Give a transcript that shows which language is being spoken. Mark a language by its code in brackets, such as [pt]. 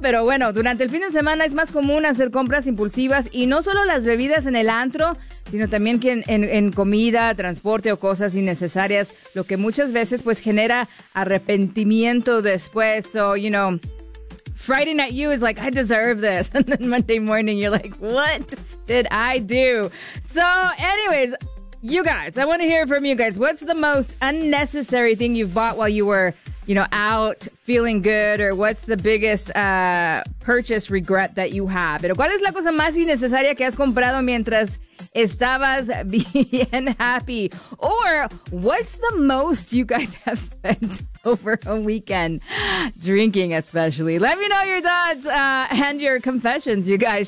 [es] Pero bueno, durante el fin de semana es más común hacer compras impulsivas y no solo las bebidas en el antro, sino también que en comida, transporte o cosas innecesarias, lo que muchas veces pues genera arrepentimiento después. [en] So, you know, Friday night you is like, I deserve this. And then Monday morning you're like, what did I do? So anyways, you guys, I want to hear from you guys. What's the most unnecessary thing you've bought while you were, you know, out feeling good? Or what's the biggest purchase regret that you have? [es] Pero ¿cuál es la cosa más innecesaria que has comprado mientras estabas bien happy? [en] Or what's the most you guys have spent over a weekend drinking, especially? Let me know your thoughts and your confessions, you guys.